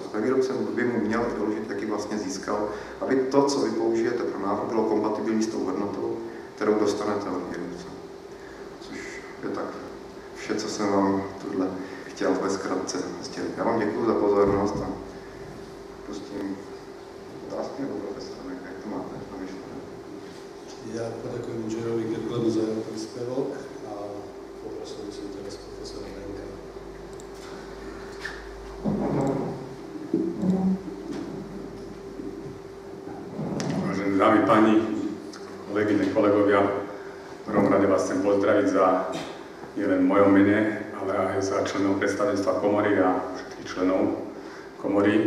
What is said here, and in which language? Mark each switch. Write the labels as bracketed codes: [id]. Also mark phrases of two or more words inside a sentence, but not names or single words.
[cs] A ten výrobce by mu měl i doložit, jaký vlastně získal, aby to, co vy použijete pro návrh, bylo kompatibilní s tou hodnotou, kterou dostanete od výrobce. Což je tak vše, co jsem vám tuhle chtěl ve zkratce sdělit. Já vám děkuji za pozornost a pustím otázky nebo profesora, jak to máte namyšlené. [sk] Ja poďakujem inžinierovi Girglemu za jeho príspevok a poprosil som teraz profesora Benka. Vážené dámy, páni, kolegyne, kolegovia, v prvom rade vás chcem pozdraviť za nielen v mojom mene, ale aj za členov predstavenstva komory a všetkých členov komory.